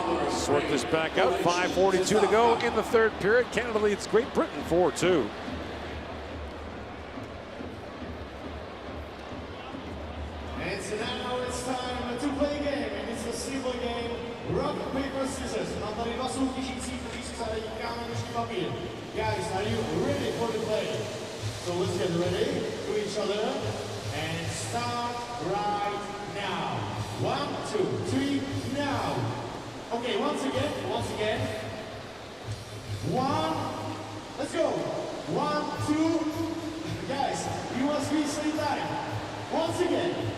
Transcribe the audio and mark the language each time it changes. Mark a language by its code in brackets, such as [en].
[en] Sort this back out. 5:42 to go in the third period. Canada leads Great Britain 4-2. And so now it's time to play a game, and it's a simple game. Rock, paper, scissors. [cs] Mám tady dva soutěžící, kteří si zadají kámen, nožky, papír. [en] Guys, are you ready for the play? So let's get ready to each other and start right now. 1, 2, 3, now. Okay, once again. 1, let's go. 1, 2, guys, you must be same time. Once again.